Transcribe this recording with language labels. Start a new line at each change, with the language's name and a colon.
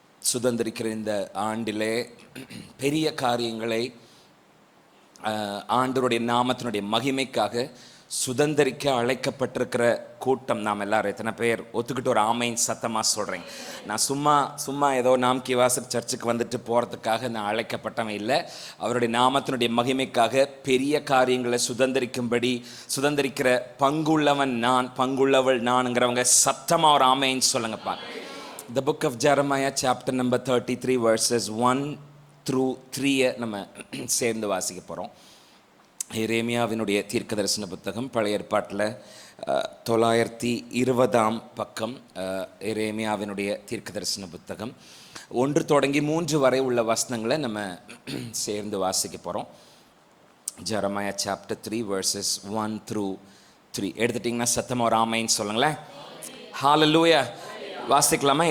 Tamil: சுதந்திரிக்கிற இந்த ஆண்டிலே பெரிய காரியங்களை ஆண்டவருடைய நாமத்தினுடைய மகிமைக்காக சுதந்திரிக்க அழைக்கப்பட்டிருக்கிற கூட்டம் நாம் எல்லாரும் எத்தனை பேர் ஒத்துக்கிட்டு ஒரு ஆமையின் சத்தமாக சொல்கிறேன்? நான் சும்மா ஏதோ நாம் கிவாசர் சர்ச்சுக்கு வந்துட்டு போகிறதுக்காக நான் அழைக்கப்பட்டவன் இல்லை. அவருடைய நாமத்தினுடைய மகிமைக்காக பெரிய காரியங்களை சுதந்திரிக்கிற பங்குள்ளவன் நான், பங்குள்ளவள் நான்ங்கிறவங்க சத்தமாக ஒரு ஆமைன்னு சொல்லுங்கப்பா.
English: The book of Jeremiah chapter number 33 verses 1 through 3
Tamil: நம்ம சேர்ந்து வாசிக்க போகிறோம். எரேமியாவினுடைய தீர்க்கதரிசன புத்தகம் பழைய ஏற்பாட்டில் 920 பக்கம். எரேமியாவினுடைய தீர்க்கதரிசன புத்தகம் 1 தொடங்கி 3 வரை உள்ள வசனங்களை நம்ம சேர்ந்து வாசிக்க போகிறோம்.
English: Jeremiah chapter 3 verses 1 through 3
Tamil: எடுத்துட்டிங்கன்னா சத்தமாக ஒரு ஆமைன்னு சொல்லுங்களேன். ஹல்லேலூயா. வாசிக்கலாமா?